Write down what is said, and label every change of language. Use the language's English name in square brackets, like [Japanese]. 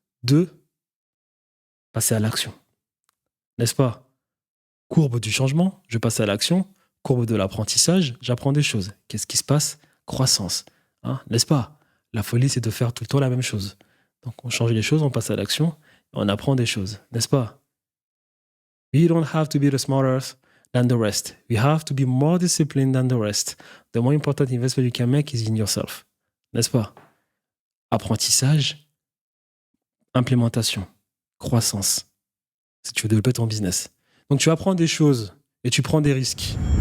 [French] 2, passer à l'action. N'est-ce pas? Courbe du changement, je passe à l'action. Courbe de l'apprentissage, j'apprends des choses. Qu'est-ce qui se passe? Croissance. N'est-ce pas? La folie, c'est de faire tout le temps la même chose. Donc, on change les choses, on passe à l'action, on apprend des choses. N'est-ce pas? [English] We don't have to be the smartest than the rest. We have to be more disciplined than the rest. The more important investment you can make is in yourself. [French] N'est-ce pas? Apprentissage, implémentation. Croissance, si tu veux développer ton business. Donc tu apprends des choses et tu prends des risques.